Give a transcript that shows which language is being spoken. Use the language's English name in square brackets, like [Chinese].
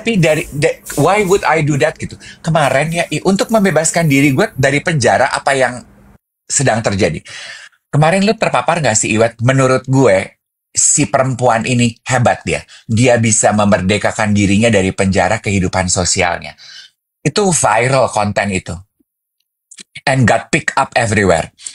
[English] Tapi why would I do that gitu? [Indonesian] Kemarin ya, untuk membebaskan diri gue dari penjara apa yang sedang terjadi. Kemarin lu terpapar gak sih, Iwet? Menurut gue, si perempuan ini hebat dia. Dia bisa memerdekakan dirinya dari penjara kehidupan sosialnya. Itu viral konten itu. [English] And got picked up everywhere.